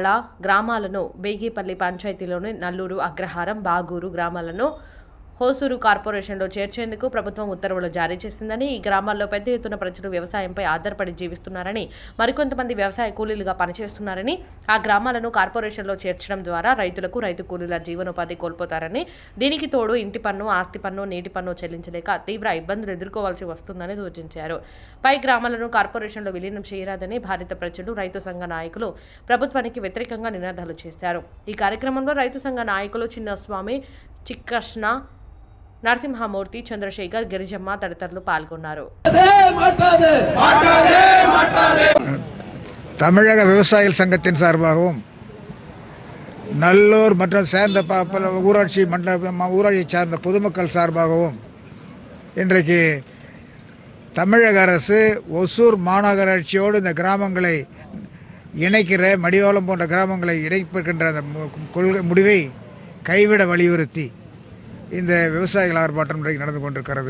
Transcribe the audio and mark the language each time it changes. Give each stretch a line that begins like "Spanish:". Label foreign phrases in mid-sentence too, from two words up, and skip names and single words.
Telugu: గ్రామాలను, బేగిపల్లి పంచాయతీలోని నల్లూరు, అగ్రహారం, బాగూరు గ్రామాలను హోసూరు కార్పొరేషన్లో చేర్చేందుకు ప్రభుత్వం ఉత్తర్వులు జారీ చేసిందని, ఈ గ్రామాల్లో పెద్ద ఎత్తున ప్రజలు వ్యవసాయంపై ఆధారపడి జీవిస్తున్నారని, మరికొంతమంది వ్యవసాయ కూలీలుగా పనిచేస్తున్నారని, ఆ గ్రామాలను కార్పొరేషన్లో చేర్చడం ద్వారా రైతులకు, రైతు కూలీల జీవనోపాధి కోల్పోతారని, దీనికి తోడు ఇంటి పన్ను, ఆస్తి పన్ను, నీటి పన్ను చెల్లించలేక తీవ్ర ఇబ్బందులు ఎదుర్కోవాల్సి వస్తుందని సూచించారు. పై గ్రామాలను కార్పొరేషన్లో విలీనం చేయరాదని భారత ప్రజలు, రైతు సంఘ నాయకులు ప్రభుత్వానికి వ్యతిరేకంగా నినాదాలు చేశారు. ఈ కార్యక్రమంలో రైతు సంఘ నాయకులు చిన్నస్వామి, చిక్కష్ణ, నరసింహమూర్తి, చంద్రశేఖర్, గిరిజమ్మ తదితరులు పాల్గొన్నారు.
Tamil: தமிழக விவசாயிகள் சங்கத்தின் சார்பாகவும் நல்லூர் மற்றும் சேர்ந்த ஊராட்சி சார்ந்த பொதுமக்கள் சார்பாகவும் இன்றைக்கு தமிழக அரசு ஒசூர் மாநகராட்சியோடு இந்த கிராமங்களை இணைக்கிற மடிவாளம் போன்ற கிராமங்களை இணைப்பிருக்கின்ற அந்த கொள்கை முடிவை கைவிட வலியுறுத்தி இந்த விவசாயிகள் ஆர்ப்பாட்டம் இன்றைக்கு நடந்து கொண்டிருக்கிறது.